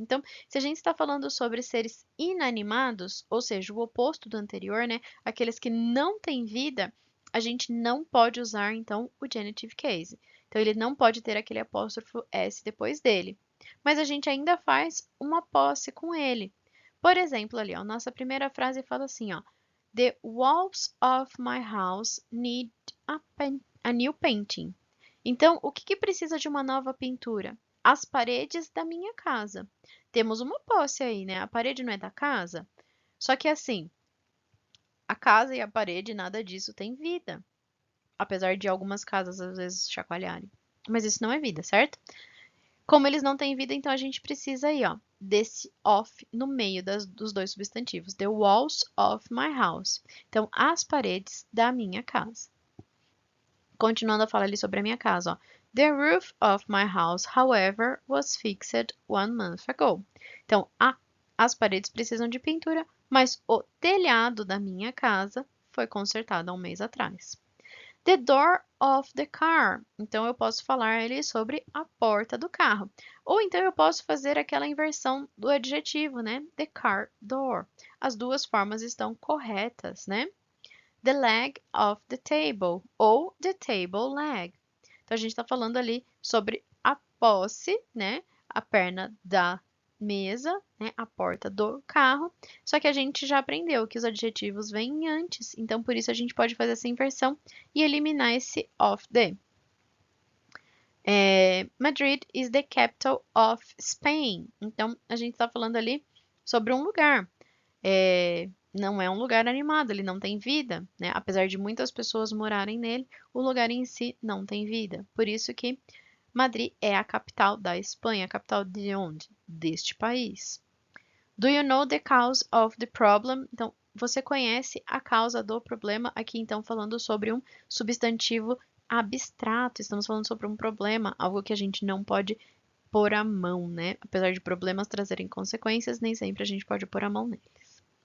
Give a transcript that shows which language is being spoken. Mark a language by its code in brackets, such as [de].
[pt] Então, se a gente está falando sobre seres inanimados, ou seja, o oposto do anterior, né? Aqueles que não têm vida, a gente não pode usar, então, o genitive case. Então, ele não pode ter aquele apóstrofo S depois dele. Mas a gente ainda faz uma posse com ele. Por exemplo, ali, ó, nossa primeira frase fala assim, ó. [en] The walls of my house need a new painting. [pt] Então, o que precisa de uma nova pintura? As paredes da minha casa. Temos uma posse aí, né? A parede não é da casa? Só que assim, a casa e a parede, nada disso tem vida. Apesar de algumas casas às vezes chacoalharem. Mas isso não é vida, certo? Como eles não têm vida, então a gente precisa aí, ó, desse of no meio dos dois substantivos. [en] The walls of my house. [pt] Então, as paredes da minha casa. Continuando a falar ali sobre a minha casa, ó. [en] The roof of my house, however, was fixed 1 month ago. [pt] Então, as paredes precisam de pintura, mas o telhado da minha casa foi consertado há um mês atrás. [en] The door of the car. [pt] Então, eu posso falar ali sobre a porta do carro. Ou então, eu posso fazer aquela inversão do adjetivo, né? [en] The car door. [pt] As duas formas estão corretas, né? [en] The leg of the table. Ou the table leg. [pt] Então, a gente está falando ali sobre a posse, né? A perna da mesa, né? A porta do carro. Só que a gente já aprendeu que os adjetivos vêm antes, então por isso a gente pode fazer essa inversão e eliminar esse of the. [en] Madrid is the capital of Spain. [pt] Então, a gente está falando ali sobre um lugar. Não é um lugar animado, ele não tem vida, né? Apesar de muitas pessoas morarem nele, o lugar em si não tem vida. Por isso que Madrid é a capital da Espanha, a capital de onde? Deste país. [en] Do you know the cause of the problem? [pt] Então, você conhece a causa do problema? Aqui, então, falando sobre um substantivo abstrato. Estamos falando sobre um problema, algo que a gente não pode pôr a mão, né? Apesar de problemas trazerem consequências, nem sempre a gente pode pôr a mão neles.